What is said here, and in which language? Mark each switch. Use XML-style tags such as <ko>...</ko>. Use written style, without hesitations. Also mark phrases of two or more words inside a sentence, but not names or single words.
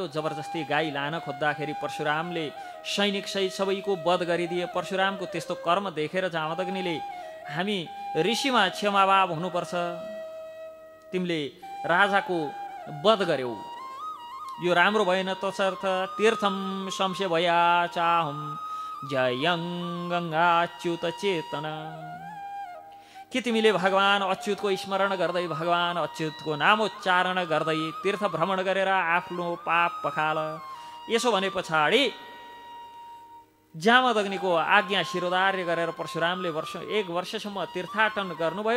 <ne>जबरजस्ती गाई लान खोज्दाखेरि परशुरामले सैनिक सहित सबैको वध गरिदिए। परशुरामको त्यस्तो कर्म देखेर जामदग्निले हामी ऋषिमा क्षमाभाव हुनुपर्छ, तिमीले राजाको वध गर्यौ, यो राम्रो भएन। तसर्थ</ne> <sa>तीर्थम शंशे भया चाहम जयं गङ्गाच्युत चेतन,</sa> <ne>कि तिमीले भगवान अच्युतको स्मरण गर्दै भगवान अच्युतको नामोच्चारण गर्दै तीर्थ भ्रमण गरेर आफ्नो पाप पखाल। यसो भने पछाडि जामदग्निको आज्ञा शिरोधार्य गरेर परशुरामले 1 वर्षसम्म तीर्थाटन गर्नुभयो।</ne>